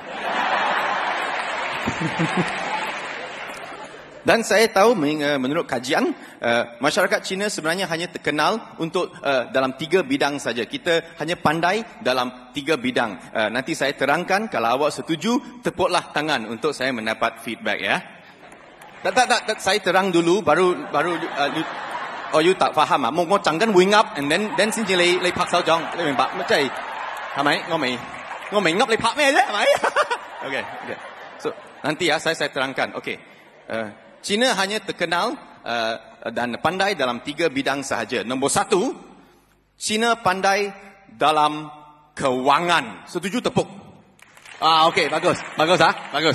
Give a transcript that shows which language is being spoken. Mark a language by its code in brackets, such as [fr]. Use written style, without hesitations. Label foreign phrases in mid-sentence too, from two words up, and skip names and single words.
[ms] Dan saya tahu menurut kajian, masyarakat Cina sebenarnya hanya terkenal untuk dalam 3 bidang saja. Kita hanya pandai dalam 3 bidang. Nanti saya terangkan, kalau awak setuju, tepuklah tangan untuk saya mendapat feedback ya. Tak, saya terang dulu, baru you tak faham. Mo jangan [en] wing up and then [yue] 先至你拍手掌，你明白？即係係咪？我未噏你拍咩啫？係咪 ？Okay. [ms] So nanti ya saya terangkan. Okay. Cina hanya terkenal dan pandai dalam 3 bidang sahaja. Nombor 1, Cina pandai dalam kewangan. Setuju tepuk? Okey, bagus. Bagus.